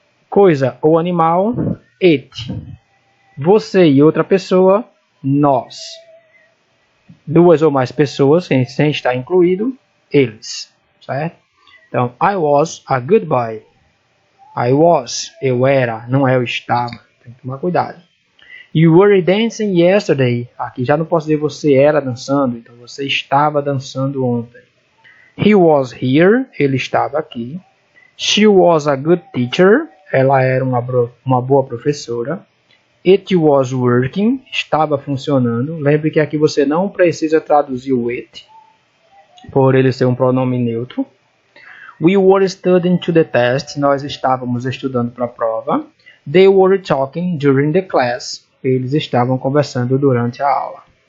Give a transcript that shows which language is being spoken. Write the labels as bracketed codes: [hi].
[pt] Coisa ou animal, it. Você e outra pessoa, nós. Duas ou mais pessoas, sem estar incluído, eles. Certo? Então, [en] I was a good boy. I was, [pt] eu era, não é eu estava. Tem que tomar cuidado. [en] You were dancing yesterday. [pt] Aqui já não posso dizer você era dançando, então você estava dançando ontem. [en] He was here, [pt] ele estava aqui. [en] She was a good teacher, [pt] ela era uma boa professora. [en] It was working, [pt] estava funcionando. Lembre que aqui você não precisa traduzir o it, por ele ser um pronome neutro. [en] We were studying to the test, [pt] nós estávamos estudando para a prova. [en] They were talking during the class, [pt] eles estavam conversando durante a aula.